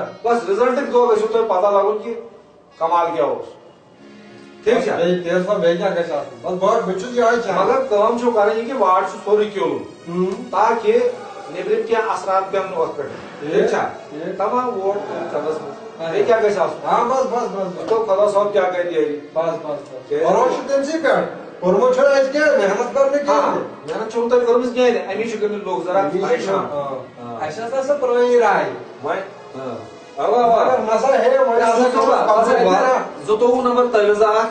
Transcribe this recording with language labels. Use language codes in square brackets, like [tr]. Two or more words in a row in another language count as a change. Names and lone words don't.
[ks] بس رِزلٹٕکۍ دۄہ گژھِو تۄہہِ پتہ لگُن کہِ کمال کیٛاہ اوس ٹھیک چھا بیٚیہِ تیز پہن بیٚیہِ کیٛاہ گژھِ آسُن بس بہٕ چھُس یِہوٚے چاہان مگر کٲم چھو کرٕنۍ یہِ کہِ واڈ چھُ سورُے کِلوٗ تاکہِ نیبرِم کینٛہہ اثرات پٮ۪ن نہٕ اتھ پٮ۪ٹھ ٹھیک چھا تمام ووٹ چندس منٛز بیٚیہِ کیٛاہ گژھِ آسُن ہاں بس بس بس بس تو خدا صٲب کیٛاہ کرِ ییٚلہِ بس بس بروس چھُ تٔمسٕے پٮ۪ٹھ کوٚرمُت چھُنہٕ اَسہِ کینٛہہ محنت کٔر نہٕ ہاں کینٛہہ محنت چھو تۄہہِ کٔرمٕژ کینٛہہ امی چھِ گٔمٕتۍ لُکھ ذرا پریشان اَسہِ ٲس سۄ پرٛٲنۍ راے وۄنۍ اوا اوا مگر مسا ہے وۄنۍ ہسا چھُ واریاہ 22 نمبر تٲویٖز اکھ